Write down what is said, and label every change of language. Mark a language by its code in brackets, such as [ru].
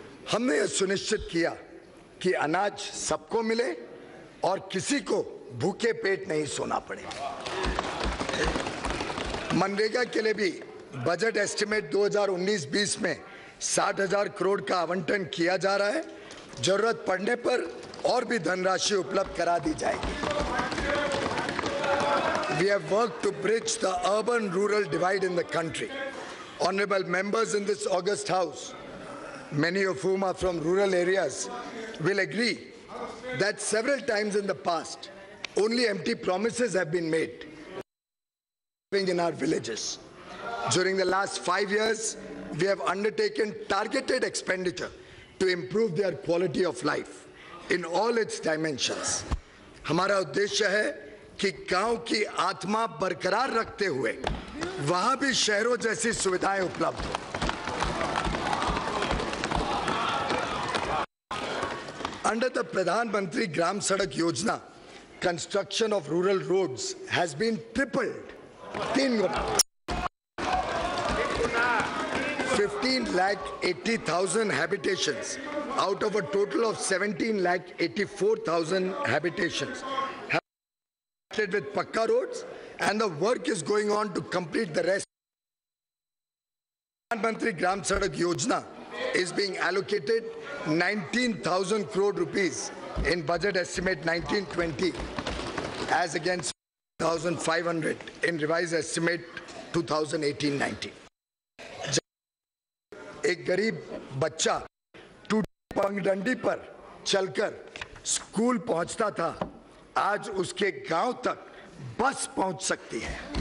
[hi] हमने यह सुनिश्चित किया कि अनाज सबको मिले और किसी को भूखे पेट नहीं सोना पड़े। मनरेगा के लिए भी बजट एस्टिमेट 2019-20 में 60,000 करोड़ का आवंटन किया जा रहा है। जरूरत पड़ने पर और भी धनराशि उपलब्ध करा दी जाएगी। [en] We have worked to bridge the urban-rural divide in the country. Honorable members in this august house, many of whom are from rural areas, will agree that several times in the past, only empty promises have been made in our villages. During the last 5 years, we have undertaken targeted expenditure to improve their quality of life in all its dimensions. [hi] हमारा उद्देश्य है कि गांव की आत्मा बरकरार रखते हुए वहां भी शहरों जैसी सुविधाएं उपलब्ध हो। [en] Under the Pradhan Mantri Gram Sadak Yojana, construction of rural roads has been tripled, 3 guna. 15,80,000 habitations out of a total of 17,84,000 habitations have been with Pakka roads, and the work is going on to complete the rest. Pradhan Mantri Gram Sadak Yojana is being allocated 19,000 crore rupees in budget estimate 1920 as against 1,500 in revised estimate 2018-19. [hi] एक गरीब बच्चा टूटी पगडंडी पर चलकर school पहुंचता था, आज उसके गांव तक बस पहुंच सकती है।